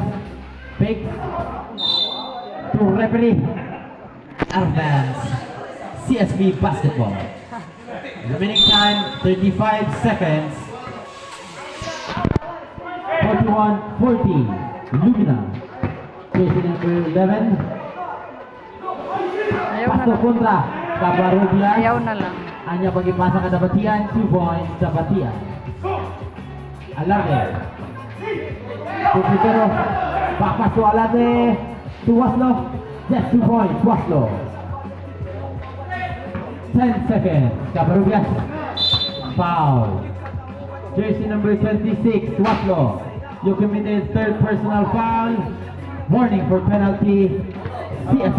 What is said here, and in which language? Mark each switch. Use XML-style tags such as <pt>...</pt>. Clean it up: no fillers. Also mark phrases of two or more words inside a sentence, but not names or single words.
<en>Fake. To referee. Advance. CSP basketball. Remaining time 35 seconds. 41-40. Lumina. Jersey number 11.</en> <ceb>Ayaw na Pasto lang. kontra Cabarrubias. Ayaw na lang. Anya pagipasa ka Batian,</ceb> <en>2 points</en> <ceb>sa Batian.</ceb> <en>Alade. Pupitero. Backpass to Alade. To Waslo. Yes, 2 points. Waslo. 10 seconds. Cabarrubias. Foul. Jersey number 26, Waslo. You committed third personal foul. Warning for penalty. CSB.</en>